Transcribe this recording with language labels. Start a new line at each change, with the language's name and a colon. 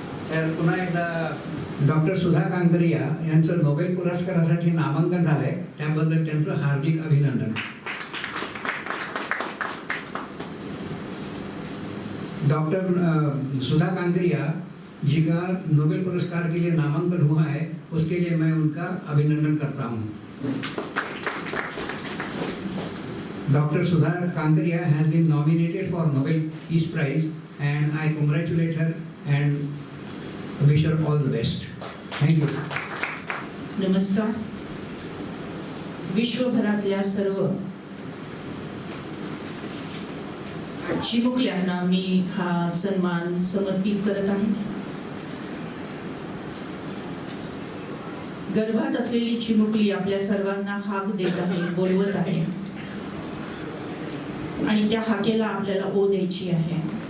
Marathi: तर पुन्हा एकदा डॉक्टर सुधा कांकरिया यांचं नोबेल पुरस्कारासाठी नामांकन झालंय, त्याबद्दल त्यांचं हार्दिक अभिनंदन.
Hindi: डॉक्टर सुधा कांकरिया जी का नोबेल पुरस्कार के लिए नामांकन हुआ है उसके लिए मैं उनका अभिनंदन करता हूँ.
English: Dr. Sudha Kankaria has been nominated for Nobel Peace Prize and I congratulate her and wish her all the best. Thank you.
Marathi: नमस्कार. विश्वभरातल्या सर्व चिमुकल्यांना मी हा सन्मान समर्पित करत आहे. गर्भात असलेली चिमुकली आपल्या सर्वांना हाक देत आहे, बोलवत आहे, आणि त्या हाकेला आपल्याला ओ द्यायची आहे.